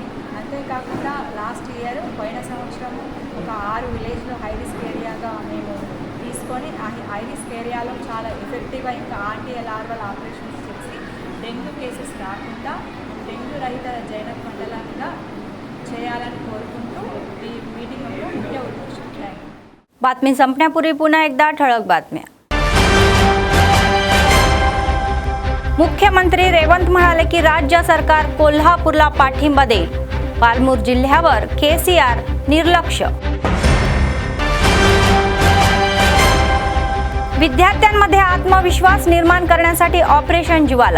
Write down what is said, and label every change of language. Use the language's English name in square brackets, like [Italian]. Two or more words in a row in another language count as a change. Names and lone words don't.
[Telugu] అంతేకాకుండా [English] last year [Telugu] పోయిన సంవత్సరము ఒక 6 విలేజ్లో [English] high risk areaga [Telugu] మేము తీసుకొని ఆ [English] high risk arealo [Telugu] చాలా ఎఫెక్టివ్గా ఇంకా RTLR ఆపరేషన్స్ చేసి [English] dengue cases [Telugu] రాకుండా డెంగ్యూ రహిత జైనత్ మండలంగా చేయాలని కోరుకుంటూ ఈ మీటింగ్ యొక్క ముఖ్య ఉద్దేశం. [Marathi] बातमी संपण्यापूर्वी पुन्हा एकदा ठळक बातम्या. मुख्यमंत्री रेवंत म्हणाले की राज्य सरकार कोल्हापूरला पाठिंबा देईल. पालमूर जिल्ह्यावर केसीआर निर्लक्ष. विद्यार्थ्यांमध्ये आत्मविश्वास निर्माण करण्यासाठी ऑपरेशन ज्वाला.